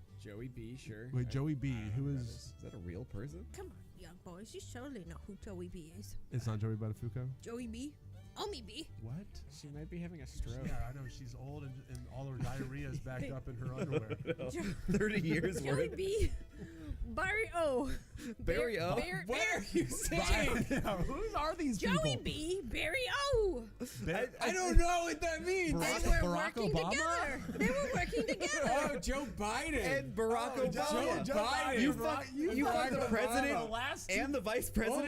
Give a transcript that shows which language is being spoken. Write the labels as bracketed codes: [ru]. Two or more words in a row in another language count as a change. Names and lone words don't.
[en] Joey B, sure. Wait, Joey B. Who is that a real person? Come on, young boys. You surely know who Joey B is. It's not Joey Buttafuoco? Joey B. Omi B. What? She might be having a stroke. Yeah, I know. She's old and all her diarrhea is backed up in her underwear. 30 years Joey worth. B. Barry O. Barry O? What are you saying? Who are these Joey people? B. Barry O. I don't know what that means. They were working together. They were working together. Oh, Joe Biden. And Barack Obama. Joe Biden. You fucked the president and the vice president?